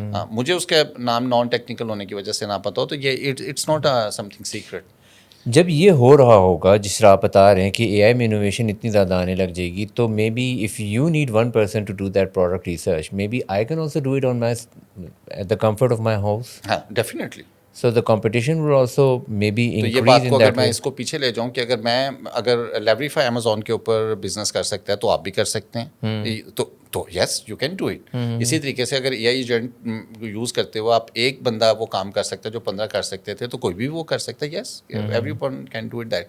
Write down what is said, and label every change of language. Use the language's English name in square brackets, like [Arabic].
[Urdu] مجھے اس کا نام نان ٹیکنیکل ہونے کی وجہ سے نہ پتہ ہو, تو یہ [English] It's not something secret. [Urdu] جب یہ ہو رہا ہوگا جس طرح آپ بتا رہے ہیں کہ اے آئی میں انوویشن اتنی زیادہ آنے لگ جائے گی, تو [English] Maybe if you need 1 person to do that product research, maybe I can also do it on my at the comfort of my house. [Urdu] ہاں definitely. [English] So the competition will also maybe increase. [Urdu] یہ بات کو اگر میں اس کو پیچھے لے جاؤں کہ اگر لیوریفائی امیزون کے اوپر بزنس کر سکتا ہے تو آپ بھی کر سکتے ہیں, تو [English] Yes you can do it. [Urdu] اسی طریقے سے اگر اے آئی ایجنٹ یوز کرتے ہو آپ ایک بندہ وہ کام کر سکتا ہے جو 15 کر سکتے تھے, تو کوئی بھی وہ کر سکتا ہے. [English] Yes everyone can do it that.